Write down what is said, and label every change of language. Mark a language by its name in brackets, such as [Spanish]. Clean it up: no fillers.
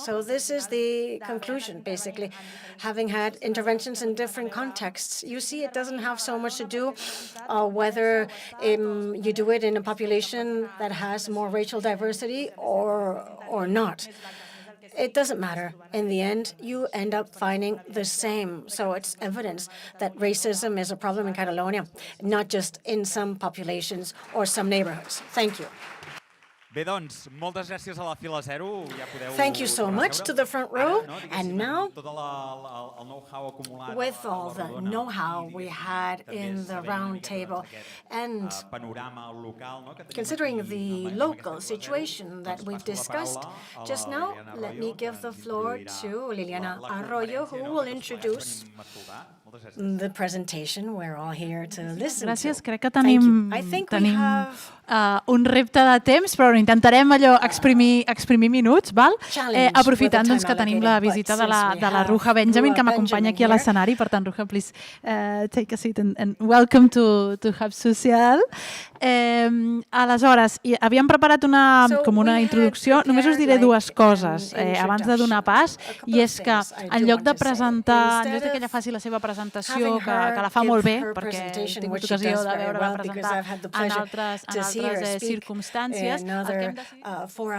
[English] So this is the conclusion, basically. Having had interventions in different contexts, you see it doesn't have so much to do whether you do it in a population that has more racial diversity or not. It doesn't matter. In the end, you end up finding the same. So it's evidence that racism is a problem in Catalonia, not just in some populations or some neighborhoods. Thank you. [Catalan] Bé, doncs, moltes gràcies a la fila zero. Ja podeu [English] Thank you so much to the front row. And now, [Catalan] tot el know-how acumulat [English] with all the know-how we had in the round table, and [Catalan] panorama local, [English] considering the local situation that we've discussed just now, let me give the floor to Liliana Arroyo, who will introduce the presentation. We're all here to listen [Catalan] Gràcies, [English] to. [Catalan] crec que tenim un repte de temps, però intentarem allò exprimir minuts, val? Aprofitant doncs, que tenim la visita de la Ruha Benjamin, que m'acompanya aquí a l'escenari. Per tant, Ruha, [English] please take a seat and welcome to Hub Social. [Catalan] Aleshores, havíem preparat com una introducció. Només us diré dues coses abans de donar pas, i és que en lloc de presentar, en lloc que ella faci la seva presentació, que la fa molt bé, perquè he tingut ocasió de veure-la presentar en altres circumstàncies, el que hem decidit...